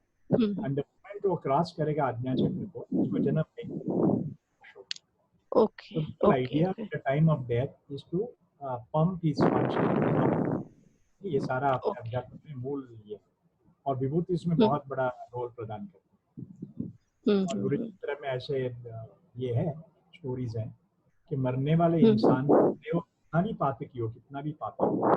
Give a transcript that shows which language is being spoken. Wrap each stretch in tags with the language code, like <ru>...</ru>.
<en>and the moment</en> <hi>वो cross करेगा आज्ञा चक्र को, उसको जन्म नहीं। Okay</hi> <en>So the whole okay idea okay at the time of death is to pump his consciousness.</en> <hi>ये सारा अपने अध्यात्म में मूल ये, और विभूति इसमें बहुत बड़ा रोल प्रदान करती है। और गुरु चित्र में ऐसे ये है, स्टोरीज हैं कि मरने वाले इंसान वो कितना भी पातकी हो, कितना भी पातक हो,</hi>